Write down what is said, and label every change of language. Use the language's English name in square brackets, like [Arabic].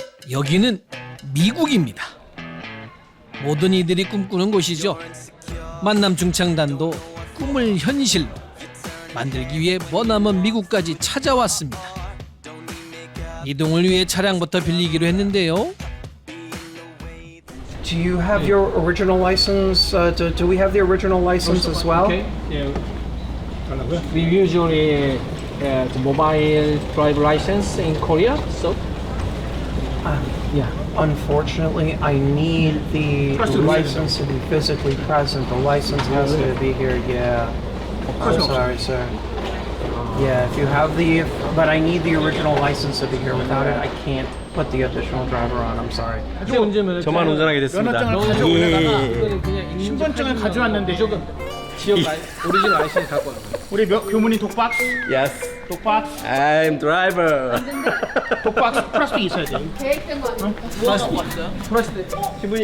[Korean] 여기는 미국입니다. 모든 이들이 꿈꾸는 곳이죠. 만남 중창단도 꿈을 현실로 만들기 위해 머나먼 미국까지 찾아왔습니다. 이동을 위해 차량부터 빌리기로 했는데요. [English] Do you have your original license? Do we have the original license as well? Okay. Yeah. We usually have mobile driver license in Korea, so yeah. Unfortunately, I need the license to be physically present. The license has to be here. Yeah. I'm sorry, sir. Yeah, if you have but I need the original license to be here. Without it, I can't put the additional driver on. I'm sorry. [Korean] 저만 운전하게 됐습니다. 면허증을 가져오다가 신분증을 가져왔는데 지역 오리지널 라이센스 갖고 와요. 우리 교문이 독박? [English] Yes. [Korean] 독박? [English] I'm driver. [Korean] 독박 플러스 있어야 돼.